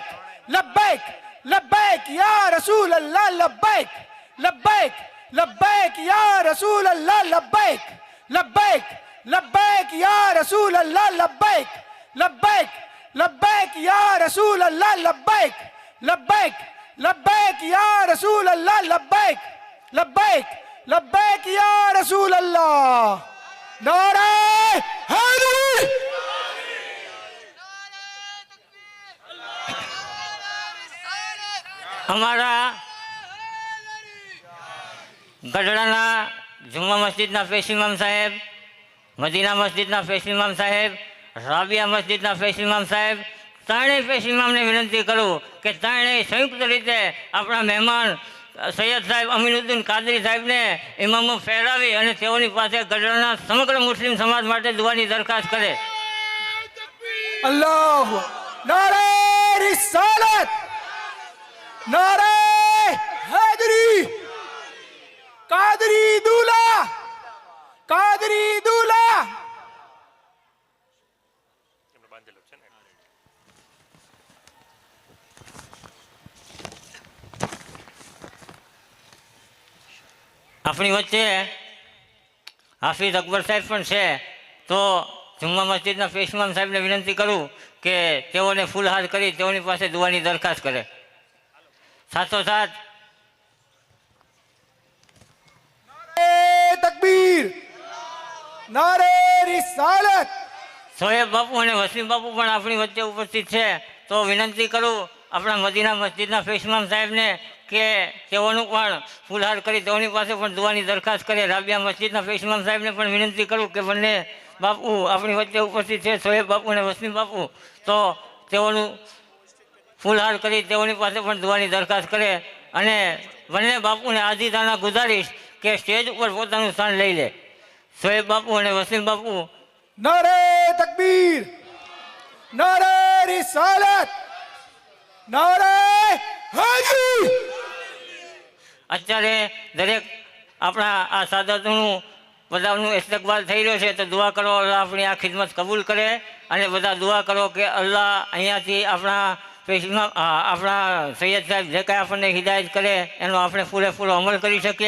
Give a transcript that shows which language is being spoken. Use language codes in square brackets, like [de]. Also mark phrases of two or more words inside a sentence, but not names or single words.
[ar] لبيك لبيك يا رسول الله، لبيك لبيك لبيك يا رسول الله، لبيك لبيك لبيك يا رسول الله، لبيك لبيك لبيك يا رسول الله، لبيك لبيك لبيك يا رسول الله، لبيك لبيك لبيك يا رسول الله. [ur] نعرۂ حیدری, [gu] અમારા ગઢડાના જુમ્મા મસ્જિદના પેશ ઇમામ સાહેબ, મદીના મસ્જિદના પેશ ઇમામ સાહેબ, રાબિયા મસ્જિદના પેશ ઇમામ સાહેબ, ત્રણેય પેશ ઇમામને વિનંતી કરું કે ત્રણેય સંયુક્ત રીતે આપણા મહેમાન સૈયદ સાહેબ અમીનુદ્દીન કાદરી સાહેબને ઇમામો પહેરાવી અને તેઓની પાસે ગઢડાના સમગ્ર મુસ્લિમ સમાજ માટે દુઆની દરખાસ્ત કરે। [ur] اللہ، نعرۂ رسالت، نعرۂ حیدری, قادری دولہا، قادری دولہا. [gu] આપણી વચ્ચે હાફિઝ અકબર સાહેબ પણ છે, તો જુમ્મા મસ્જિદના પેશ ઇમામ સાહેબને વિનંતી કરું કે તેઓને ફૂલહાર કરી તેઓની પાસે દુઆની દરખાસ્ત કરે। સાથોસાથ [ur] تکبیر، نعرۂ رسالت, [gu] સોહેબ બાપુ અને વસીમ બાપુ પણ આપણી વચ્ચે ઉપસ્થિત છે, તો વિનંતી કરું આપણા મદીના મસ્જિદના પેશ ઇમામ સાહેબને કે તેઓનું પણ ફૂલહાર કરી તેઓની પાસે પણ દુઆની દરખાસ્ત કરે। રાબિયા મસ્જિદના પેશ ઇમામ સાહેબને પણ વિનંતી કરું કે બંને બાપુ આપણી વચ્ચે ઉપસ્થિત છે, સોહેબ બાપુ અને વસીમ બાપુ, તો તેઓનું ફૂલહાર કરી તેઓની પાસે પણ દુઆની દરખાસ્ત કરે। અને બંને બાપુને આજીદાના ગુજારીશ કે સ્ટેજ ઉપર પોતાનું સ્થાન લઈ લે. શોએબ બાપુ અને વસીમ બાપુ. [ur] نعرۂ تکبیر، نعرۂ رسالت، نعرۂ حیدری. [gu] અત્યારે દરેક આપણા આ સાદાતોનું બધાનું ઇસ્તકબાલ થઈ રહ્યો છે, તો દુઆ કરો અલ્લાહ આપણી આ ખિદમત કબૂલ કરે. અને બધા દુઆ કરો કે અલ્લાહ અહીંયાથી આપણા સૈયદ સાહેબ જે કાંઈ આપણને હિદાયત કરે એનો આપણે પૂરેપૂરો અમલ કરી શકીએ.